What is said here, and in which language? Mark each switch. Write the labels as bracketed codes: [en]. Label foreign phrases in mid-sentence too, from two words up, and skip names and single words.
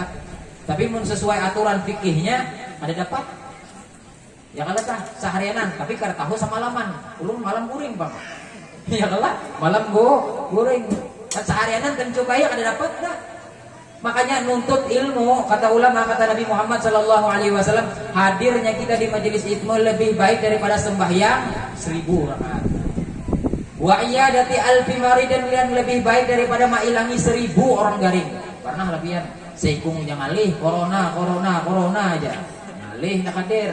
[bjn] Tapi mun sesuai aturan fikihnya ada dapat. Ya kalau tah seharianan, tapi kada tahu semalaman. Ulun malam guring, Bang. Ya kalau malam guring. Kan seharianan kan coba ya kada dapat dah. Makanya nuntut ilmu, kata ulama, kata Nabi Muhammad [ar] صلى الله عليه وسلم, [bjn] hadirnya kita di majelis ilmu lebih baik daripada sembahyang 1000 rakaat. [ar] وعيادة ألف مريض, [bjn] yang lebih baik daripada mailangi 1000 orang garing. Pernah lebihan seikung yang alih corona aja. Alih nak hadir.